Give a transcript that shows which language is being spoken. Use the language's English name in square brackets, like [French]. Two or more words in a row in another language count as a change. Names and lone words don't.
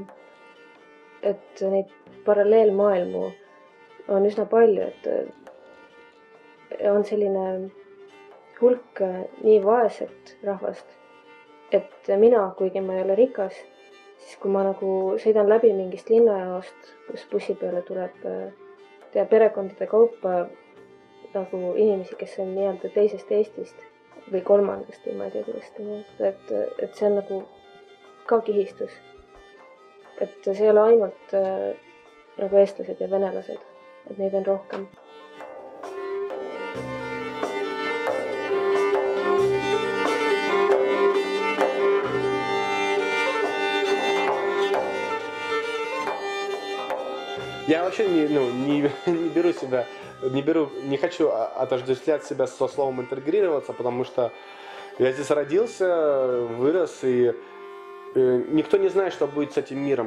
[Estonian] Et neid paralleelmaailmu on üsna palju, et on selline hulk nii vaeset rahvast, et mina, kuigi ma ei ole rikas, siis kui ma nagu sõidan läbi mingist linnajaost, kus bussi peale tuleb perekondade kaupa nagu inimesi, kes on nii-öelda teisest Eestist või kolmandast või ma ei tea, kuidas ta mõelda, et see on nagu ka kihistus. Et see ei ole ainult nagu eestlased ja venelased, et neid on rohkem. [Russian] Я вообще не хочу отождествлять себя со словом интегрироваться, потому что я здесь родился, вырос, и никто не знает, что будет с этим миром.